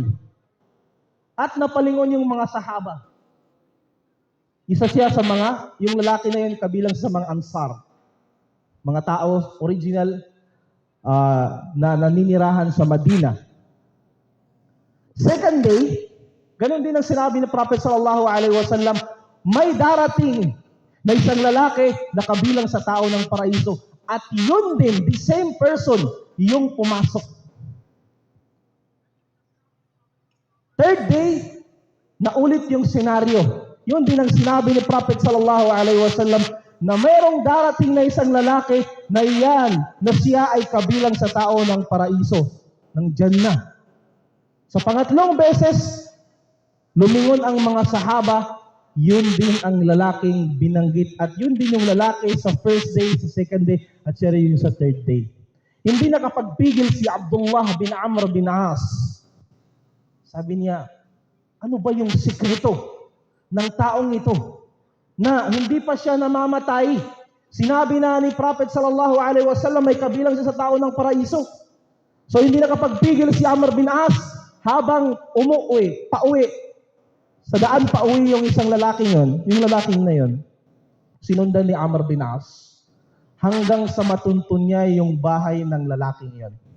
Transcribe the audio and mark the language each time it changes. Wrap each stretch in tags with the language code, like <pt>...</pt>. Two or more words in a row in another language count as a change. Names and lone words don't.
<tl>At napalingon yung mga sahaba. Isa siya sa yung lalaki na yun kabilang sa mga ansar. Mga tao, original, na naninirahan sa Madina.</tl> <en>Second day,</en> <tl>ganun din ang sinabi ng Prophet</tl> <ar>sallallahu alaihi wasallam,</ar> <tl>may darating na isang lalaki na kabilang sa tao ng paraiso. At yun din,</tl> <en>the same person,</en> <tl>yung pumasok.</tl> <en>Third day,</en> <tl>naulit yung senaryo. Yun din ang sinabi ni Prophet</tl> <ar>sallallahu alaihi wasallam</ar> <tl>na mayroong darating na isang lalaki na iyan, na siya ay kabilang sa tao ng paraiso, ng Jannah. Sa pangatlong beses, lumingon ang mga sahaba, yun din ang lalaking binanggit at yun din yung lalaki sa</tl> <en>first day,</en> <tl>sa</tl> <en>second day,</en> <tl>at siya rin yung sa</tl> <en>third day.</en> <tl>Hindi nakapagpigil si Abdullah bin Amr bin As. Sabi niya, ano ba yung sikreto ng taong ito na hindi pa siya namamatay? Sinabi na ni Prophet</tl> <ar>sallallahu alaihi wasallam</ar> <tl>may kabilang siya sa tao ng paraiso. So hindi nakapagpigil si Amr bin As habang pauwi. Sa daan pauwi yung isang lalaking yun, yung lalaking na yun, sinundan ni Amr bin As hanggang sa matuntun niya yung bahay ng lalaking yun.</tl>